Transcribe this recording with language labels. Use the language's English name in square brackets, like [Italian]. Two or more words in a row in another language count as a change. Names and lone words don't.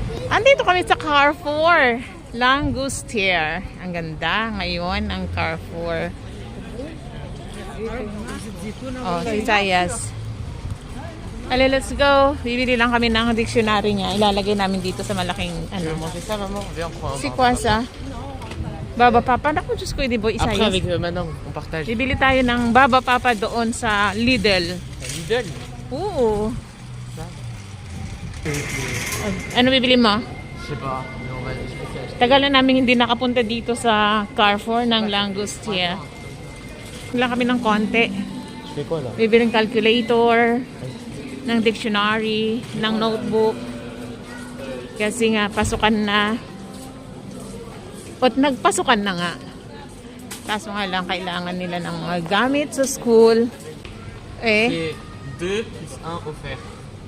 [Filipino] Andito kami sa Carrefour. Langostier. Ang ganda ngayon ang Carrefour. Oh, si Sayas. [English] Ale, let's go. [Filipino] Bibili lang kami ng dictionary niya. Ilalagay namin dito sa malaking ano. Si Kwasa. Baba Papa. Naku, Diyos ko, di ba, [French] Après Isayas. avec Manon, on partage. [Filipino] Bibili tayo ng Baba Papa doon sa Lidl. Lidl. Oo. Ano bibili mo? [French] Je sais pas, mais on va acheter. [Filipino] Tagal na namin hindi nakapunta dito sa Carrefour ng Langostier. Wala kami ng konti. [French] Je fais quoi là? [Filipino] Bibili ng calculator, ng dictionary, ng notebook. Kasi nga, pasukan na. At nagpasukan na nga. Kaso nga lang, kailangan nila ng mga gamit sa school. Eh, [French] C'est 2 plus 1 offert.